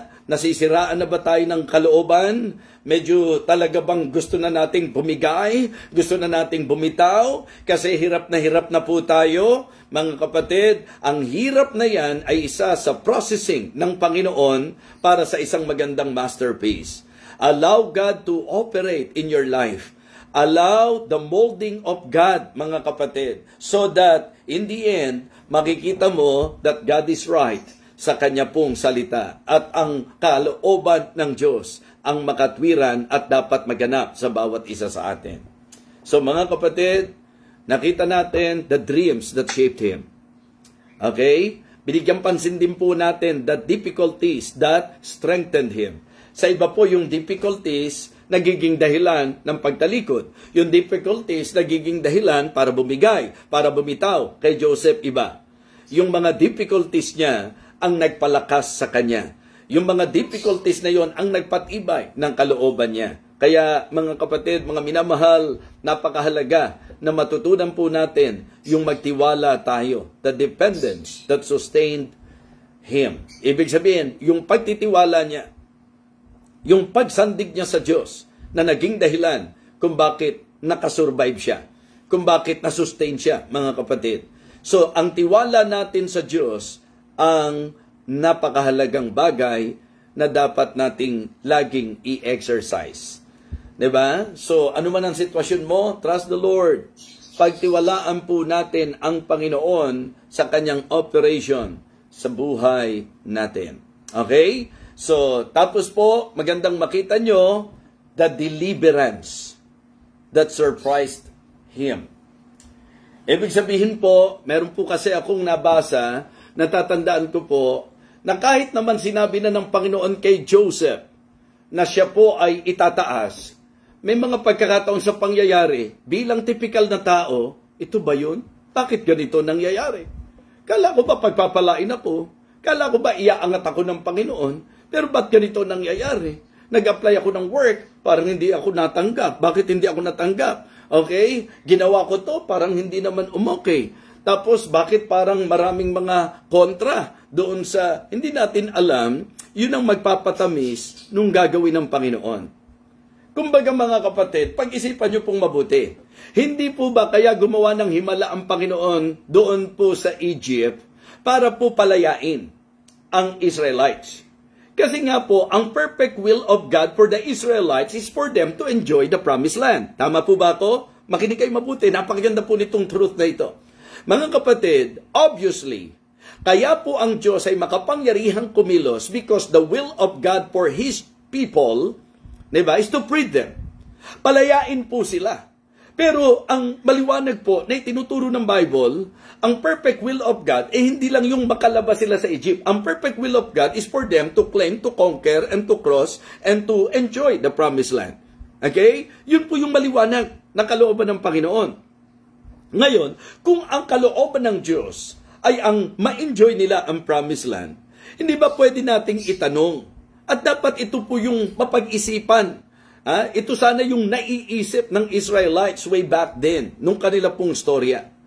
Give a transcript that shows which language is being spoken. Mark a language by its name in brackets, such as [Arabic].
[Filipino] Nasisiraan na ba tayo ng kalooban? Medyo talaga bang gusto na nating bumigay? Gusto na nating bumitaw? Kasi hirap na po tayo. Mga kapatid, ang hirap na yan ay isa sa processing ng Panginoon para sa isang magandang masterpiece. [English] Allow God to operate in your life. Allow the molding of God, [Filipino] mga kapatid, [English] so that in the end, [Filipino] makikita mo [English] that God is right [Filipino] sa kanya pong salita at ang kalooban ng Diyos ang makatwiran at dapat maganap sa bawat isa sa atin. [English] So [Filipino] mga kapatid, nakita natin [English] the dreams that shaped him. Okay? [Filipino] Binigyan pansin din po natin [English] the difficulties that strengthened him. [Filipino] Sa iba po yung difficulties nagiging dahilan ng pagtalikod. Yung difficulties nagiging dahilan para bumigay, para bumitaw. Kay Joseph iba. Yung mga difficulties niya ang nagpalakas sa kanya. Yung mga difficulties na yon ang nagpatibay ng kalooban niya. Kaya mga kapatid, mga minamahal, napakahalaga na matutunan po natin yung magtiwala tayo. [English] The dependence that sustained him. [Filipino] Ibig sabihin, yung pagtitiwala niya, yung pagsandig niya sa Diyos na naging dahilan kung bakit nakasurvive siya, kung bakit nasustain siya, mga kapatid. So, ang tiwala natin sa Diyos ang napakahalagang bagay na dapat nating laging i-exercise. Diba? So, ano man ang sitwasyon mo, [English] trust the Lord. [Filipino] Pagtiwalaan po natin ang Panginoon sa kanyang operation sa buhay natin. [English] Okay? So, [Filipino] tapos po, magandang makita nyo, [English] the deliverance that surprised him. [Filipino] Ibig sabihin po, meron po kasi akong nabasa, natatandaan ko po, na kahit naman sinabi na ng Panginoon kay Joseph, na siya po ay itataas, may mga pagkakataon sa pangyayari, bilang typical na tao, ito ba yun? Bakit ganito nangyayari? Kala ko ba pagpapalain ako? Kala ko ba iaangat ako ng Panginoon? Pero ba't ganito nangyayari? Nag-apply ako ng work, parang hindi ako natanggap. Bakit hindi ako natanggap? Okay? Ginawa ko to, parang hindi naman umokay. Tapos, bakit parang maraming mga kontra doon sa, hindi natin alam, yun ang magpapatamis nung gagawin ng Panginoon. Kumbaga mga kapatid, pag-isipan nyo pong mabuti. Hindi po ba kaya gumawa ng himala ang Panginoon doon po sa Egypt para po palayain ang Israelites? Kasi nga po, ang [English] perfect will of God for the Israelites is for them to enjoy the promised land. [Filipino] Tama po ba ako? Makinig kayo mabuti. Napakaganda po nitong truth na ito. Mga kapatid, [English] obviously, [Filipino] kaya po ang Diyos ay makapangyarihang kumilos [English] because the will of God for His people, [Filipino] diba, [English] is to free them. [Filipino] Palayain po sila. Pero ang maliwanag po na itinuturo ng Bible, ang perfect will of God, hindi lang yung makalabas sila sa Egypt. [English] Ang perfect will of God is for them to claim, to conquer, and to cross, and to enjoy the promised land. [Filipino] Okay? Yun po yung maliwanag na kalooban ng Panginoon. Ngayon, kung ang kalooban ng Diyos ay ang ma-enjoy nila ang promised land, Hindi ba pwede nating itanong? At dapat ito po yung mapag-isipan. Ito sana yung naiisip ng Israelites way back then, nung kanila pong storya.